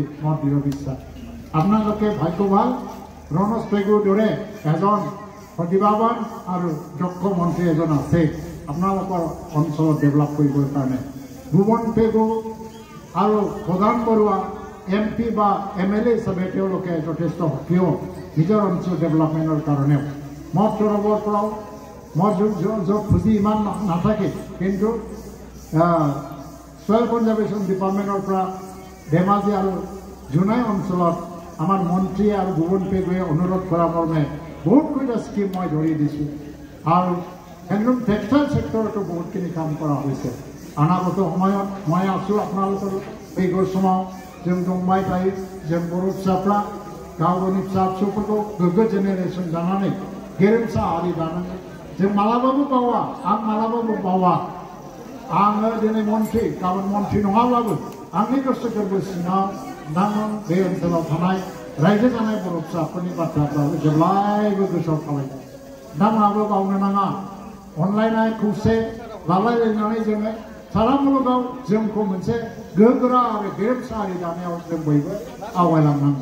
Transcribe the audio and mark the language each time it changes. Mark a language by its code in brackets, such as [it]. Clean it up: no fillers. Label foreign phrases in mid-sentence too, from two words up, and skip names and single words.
[as] মোৰ দৃঢ় বিশ্বাস আপোনালোকে ভাগ্যৱান ৰনজ পেগুৰ দৰে এজন প্ৰতিভাৱান আৰু দক্ষ মন্ত্ৰী এজন আছে আপোনালোকৰ অঞ্চলত ডেভেলপ কৰিবৰ কাৰণে ভুৱন পেগু আৰু প্ৰধান বৰুৱা MP বা MLA হিচাপে তেওঁলোকে যথেষ্ট সক্ৰিয় নিজৰ অঞ্চল ডেভেলপমেণ্টৰ কাৰণে মই তৰফৰ পৰাও মই য'ত খুজি ইমান নাথাকে কিন্তু [en] Soil Conservation Department [as] পৰা ধেমাজি আৰু জোনাই অঞ্চলত আমাৰ মন্ত্ৰী আৰু ভুৱন পেগুৱে অনুৰোধ কৰা মৰ্মে বহুতকেইটা স্কিম মই ধৰি দিছোঁ আৰু একদম টেক্সটাইল সেক্টৰতো বহুতখিনি কাম কৰা হৈছে অনাগত সময়ত মই আছোঁ আপোনালোকৰ পেগুৰ [brx] समाव जों दंबाय थायो जों बर' फिसाफ्रा गाव गावनि फिसा फिसौफोरखौ गोग्गो जेनेरेसन जानानै गेरेमसा हारि दानांगौ जों मालाबाबो बावा आं मालाबाबो बावा आङो दिनै मन्त्रि गाबोन मन्त्रि नङाब्लाबो आंनि गोसो गोरबो सिङाव नोंथांमोन बे ओनसोलाव थानाय रायजो जानाय बर' फिसाफोरनि बाथ्राफ्राबो जेब्लायबो गोसोआव थाबाय नोंथांमोनाबो बावनो नाङा अनलायनाय खौसे लालायलायनानै जोङो सारा मुलुगाव जोंखौ मोनसे गोग्गोरा आरो गेरेमसायै दानायाव जों बयबो आवगायलांनांगौ।